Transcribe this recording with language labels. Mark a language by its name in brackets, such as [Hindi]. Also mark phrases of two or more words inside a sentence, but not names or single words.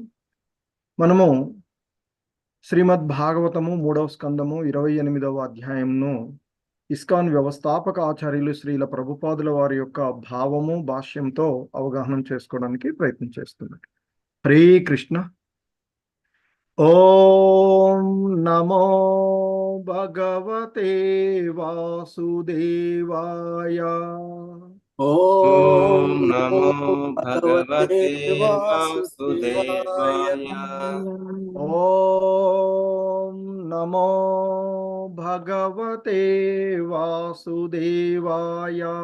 [Telugu] మనము శ్రీమద్ భాగవతము 3వ స్కందము 28వ అధ్యాయంను ఇస్కాన్ వ్యవస్థాపక ఆచార్యులు శ్రీల ప్రభుపాదుల వారి యొక్క భావము భాష్యంతో అవగాహన చేసుకోవడానికి ప్రయత్నం చేస్తున్నారు. [Sanskrit] హరే కృష్ణ. ఓం నమో భగవతే వాసుదేవాయ. ఓం నమో భగవతే వాసుదేవాయ. ఓం నమో భగవతే వాసుదేవాయ.